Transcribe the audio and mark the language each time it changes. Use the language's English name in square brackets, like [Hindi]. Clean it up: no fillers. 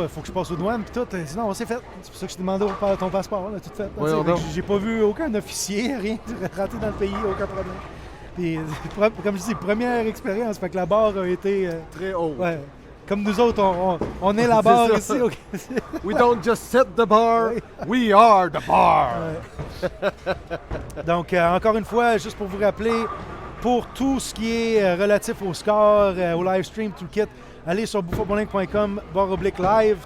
[French] Il faut que je passe aux douanes, puis tout. Sinon, c'est fait. C'est pour ça que je t'ai demandé ton passeport, là, tout fait. Oui, j'ai pas vu aucun officier, rien. Rentré dans le pays, aucun problème. Puis, comme je dis, première expérience, fait que la barre a été... très haut. Ouais. Comme nous autres, on est la barre ici. [English] Okay. We don't just set the bar, we are the bar. [French] Donc, encore une fois, juste pour vous rappeler, pour tout ce qui est relatif au score, au live stream, tout le kit, allez sur buffabowling.com/live.